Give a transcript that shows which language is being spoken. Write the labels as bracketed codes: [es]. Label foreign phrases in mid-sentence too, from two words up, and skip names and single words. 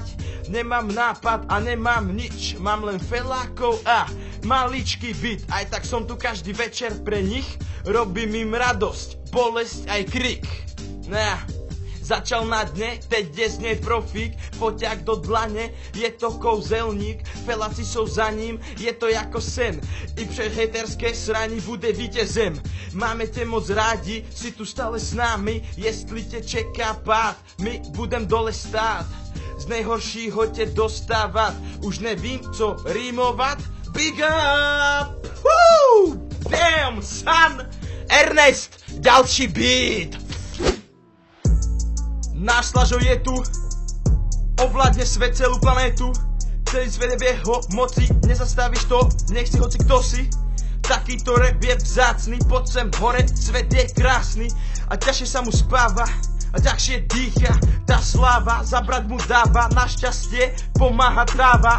[sk] Nemám nápad a nemám nič, mám len felákov a maličký byt. Aj tak som tu každý večer pre nich, robím im radosť, bolesť aj krik. [cs] Začal na dne, teď znie profík, foťák do dlane, je to kouzelník, [sk] feláci sú za ním, [cs] je to jako sen, i před hejterské srani bude vítězem. Máme tě moc rádi, si tu stále s námi, jestli tě čeká pád, my budem dole stát, z nejhoršího tě dostávat, už nevím co rýmovat, [en] big up! Woo! Damn son! Ernest, [sk] ďalší beat! Náš Slažo je tu, ovládne svet, celú planétu, celý svet je v jeho moci, nezastavíš to, nech si hoci kto si. Takýto rap je vzácny, poď sem hore, svet je krásny a ťažšie sa mu spáva a ťažšie dýcha, tá sláva zabrať mu dáva, našťastie pomáha tráva.